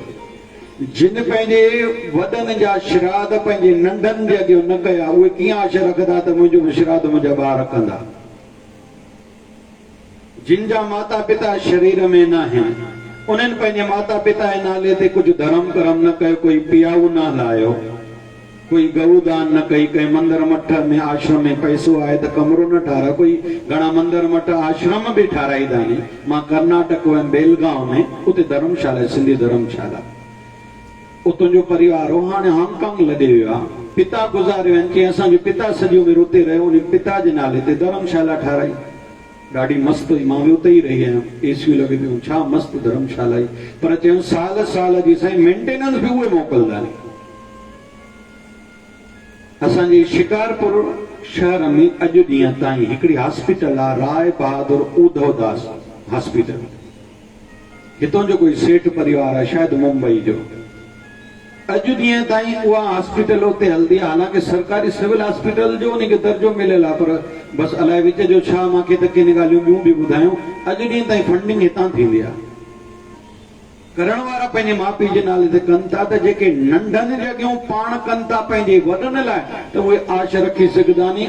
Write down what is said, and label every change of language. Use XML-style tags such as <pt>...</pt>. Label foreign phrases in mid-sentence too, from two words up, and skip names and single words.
<sd>जिन पंहिंजे वॾनि जा श्राद्ध पंहिंजे नंढनि जे अॻियां न कया, उहे कीअं आश रखंदा त मुंहिंजो बि श्राद्ध मुंहिंजा ॿार कंदा? जिन जा माता पिता शरीर में न आहिनि, उन्हनि पंहिंजे माता पिता जे नाले ते कुझु धर्म कर्म न कयो, कोई पियाऊ न हलायो, कोई गऊदान न कई, कंहिं मंदिर मठ में आश्रम में पैसो आहे त कमरो न ठारा। कोई घणा मंदिर मठ आश्रम बि ठाराईंदा आहिनि। मां कर्नाटक वियमि बेलगांव में, उते धर्मशाला, सिंधी धर्मशाला, उतां जो परिवार हो, हाणे हांगकांग लॾे वियो आहे। पिता गुज़ारियो आहिनि, चई असांजो पिता सॼी उमिरि उते रहियो, उन पिता जे नाले ते धर्मशाला ठाराई। ॾाढी मस्तु हुई, मां बि उते ई रही आहियां, एसियूं लॻी पियूं, छा मस्तु धर्मशाला हुई। पर चयूं साल साल जी साईं मेंटेनेंस बि उहे मोकिलींदा आहिनि। असांजे शिकारपुर शहर में अॼु ॾींहं ताईं हिकिड़ी हॉस्पिटल आहे, राय बहादुर उद्धव दास हॉस्पिटल। हितां जो कोई सेठ परिवार आहे, शायदि मुंबई जो। अॼु ॾींहं ताईं उहा हॉस्पिटल उते हलंदी आहे। हालांकि सरकारी सिविल हॉस्पिटल जो उनखे दर्जो मिलियल आहे, पर बसि अलाए विच जो छा, मूंखे त किन ॻाल्हियूं ॿियूं बि ॿुधायूं। अॼु ॾींहं ताईं फंडिंग हितां थींदी आहे। करण वारा पंहिंजे माउ पीउ जे नाले ते कनि था, त जेके नंढनि जॻहियूं पाण कनि था पंहिंजे वॾनि लाइ, त उहे आश रखी सघंदा नी।</sd>